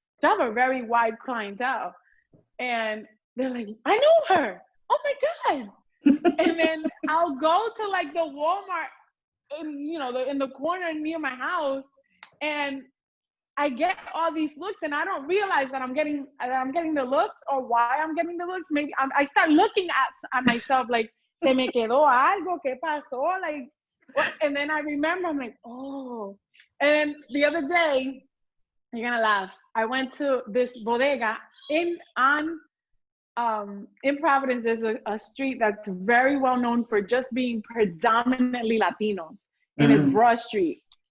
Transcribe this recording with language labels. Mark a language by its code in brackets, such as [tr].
[en] So I have a very wide clientele. And they're like, I know her. Oh my God. And then I'll go to like the Walmart in the corner near my house, and I get all these looks and I don't realize that I'm getting the looks or why I'm getting the looks. Maybe I start looking at myself like, [es] se me quedó algo, ¿qué pasó? [en] Like, what? And then I remember, I'm like, oh. And then the other day, you're gonna laugh, I went to this bodega in Providence. There's a street that's very well known for just being predominantly Latinos, and it's Broad Street.